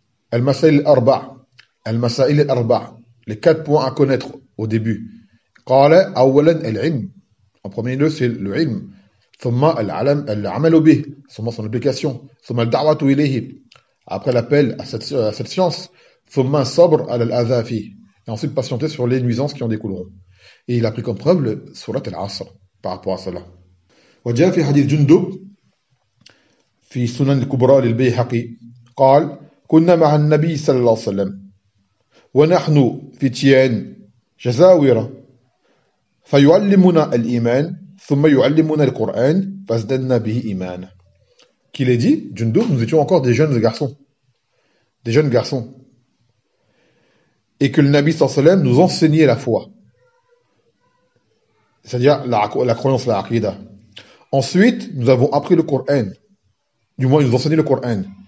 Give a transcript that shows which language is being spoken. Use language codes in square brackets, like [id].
[ar] Al-Masail Arba. Al-Masail Arba. [fr] Les quatre points à connaître au début. [ar] Qala awalan al-ilm. [fr] En premier lieu, c'est le ilm. [ar] Summa al-alam al-amal bih, summa [fr] son obligation, [ar] summa al-da'watu ilayhi, [fr] après l'appel à cette science, [ar] summa sabr al-adha fi, [fr] et ensuite patienter sur les nuisances qui en découleront. Et il a pris comme preuve le surat al-Asr par rapport à cela. [ar] Wa ja'a fi hadith Jundub fi Sunan al-Kubra lil-Bayhaqi قال كنا مع النبي صلى الله عليه وسلم ونحن في تيان جزاورة فيعلمنا الإيمان ثم يعلمنا القرآن فازددنا به إيمانا. [fr] Qu'il est dit, Jundub, nous étions encore des jeunes garçons, et que le Nabi صلى الله عليه وسلم nous enseignait la foi, c'est-à-dire la croyance, la aqida. Ensuite, nous avons appris le Coran, du moins il nous enseignait le Coran.